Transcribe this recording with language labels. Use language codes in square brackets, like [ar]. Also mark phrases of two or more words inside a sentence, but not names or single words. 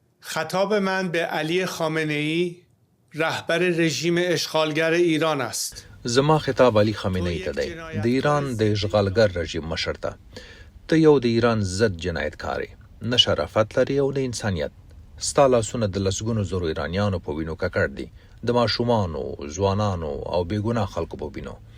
[fa] خطاب من به علی خامنه‌ای رهبر رژیم اشغالگر ایران است. [ps] زما خطاب علي خامنه‌ای ته دی د ایران د اشغالګر رژیم مشر ته. ته یو د ایران ضد جنایتکار نه شرافت لري او نه انسانیت. ستا لاسونه د لسګونو زرو ایرانیانو په وینو ککړ دي، د ماشومانو، ځوانانو او بېګناه خلکو په وینو.